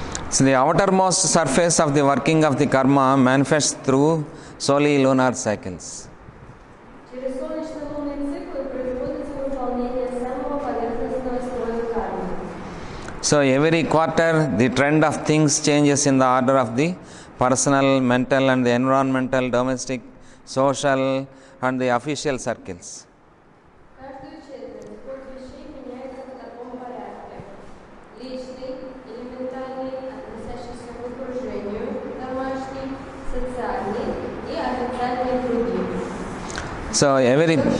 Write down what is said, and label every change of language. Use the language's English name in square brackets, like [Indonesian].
[English] So the outermost surface of the working of the karma manifests through solely lunar cycles. [Russian] Через солнечно-лунные циклы производится выполнение самого поверхностного слоя кармы. [English] So every quarter the trend of things changes in the order of the personal, mental and the environmental, domestic, social and the official circles. [Russian] Каждую четверть ход вещей меняется в таком порядке. Личный, элементарный, относящийся к окружению, домашний, социальный и официальный круги. [English] So every